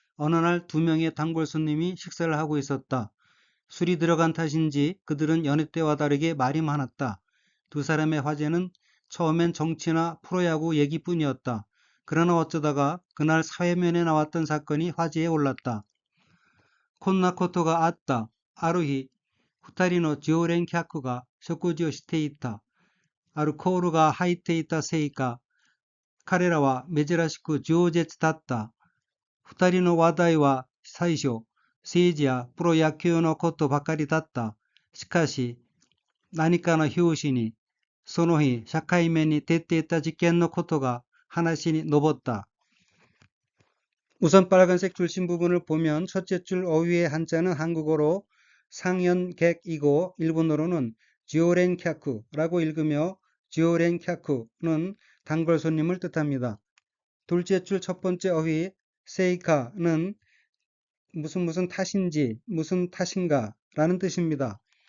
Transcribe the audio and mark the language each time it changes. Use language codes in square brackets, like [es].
[ko] 어느 날 두 명의 단골 손님이 식사를 하고 있었다. 술이 들어간 탓인지 그들은 여느 때와 다르게 말이 많았다. 두 사람의 화제는 처음엔 정치나 프로야구 얘기뿐이었다. 그러나 어쩌다가 그날 사회면에 나왔던 사건이 화제에 올랐다. [ja] 콘나코토가 아ったある日二人の常連客が食事をしていた。アルコールが入っていたせいか、彼らは珍しく饒舌だった。二人の話題は最初、政治やプロ野球のことばかりだった。しかし、何かの拍子に、その日、社会面に出ていた事件のことが話に上った。 [ko] 우선 빨간색 줄심 부분을 보면 첫째 줄 어휘의 한자는 한국어로 상연객이고 일본어로는 지오렌캬쿠라고 읽으며 지오렌캬쿠는 단골 손님을 뜻합니다. 둘째 줄 첫 번째 어휘 세이카는 무슨 탓인지 무슨 탓인가 라는 뜻입니다.